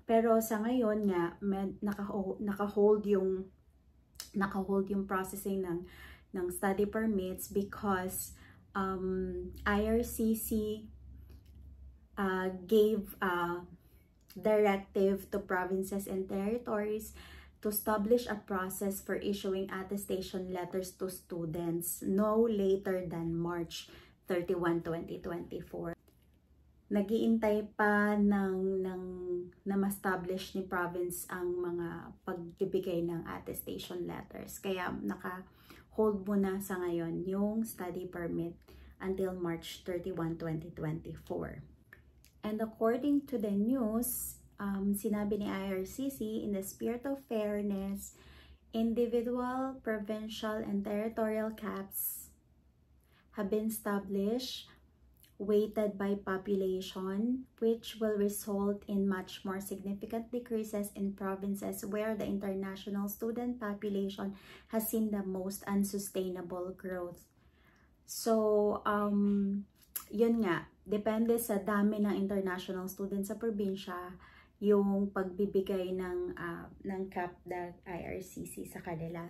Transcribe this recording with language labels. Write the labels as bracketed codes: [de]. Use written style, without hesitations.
[tl] Pero sa ngayon nga, naka-hold yung processing ng study permits [en] because IRCC gave directive to provinces and territories to establish a process for issuing attestation letters to students no later than March 31, 2024. [tl] Nag-iintay pa na ma-establish ni province ang mga pagbibigay ng attestation letters. Kaya naka-hold muna sa ngayon yung study permit [en] until March 31, 2024. And according to the news, [tl] sinabi ni IRCC, [en] in the spirit of fairness, individual, provincial, and territorial caps have been established, weighted by population, which will result in much more significant decreases in provinces where the international student population has seen the most unsustainable growth. [tl] So, yun nga, depende sa dami ng international students sa probinsya, yung pagbibigay ng cap ng IRCC sa kanila.